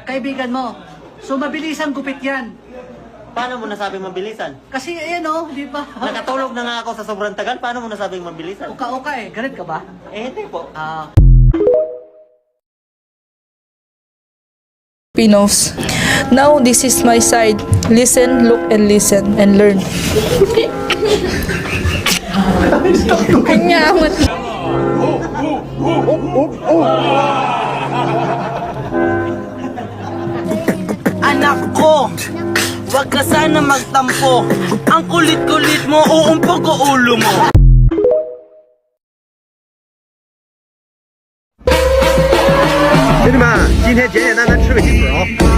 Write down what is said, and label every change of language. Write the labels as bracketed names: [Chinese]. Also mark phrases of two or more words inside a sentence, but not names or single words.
[Filipino] Kaibigan mo. So, mabilisang gupit yan. Paano mo nasabing mabilisan? Kasi, ayan o, di ba? Nakatulog na nga ako sa sobrang tagal, paano mo nasabing mabilisan? Uka-uka eh. Galit ka ba? Hindi po. Pinos. [English] Now this is my side. Listen, look, and listen, and learn. [Filipino] Kanyaman. Anak ko, wag ka sana magtampo. Ang kulit-kulit mo, uumpog ko ulo mo. [Chinese] 兄弟们，今天简简单单吃个鸡腿哦。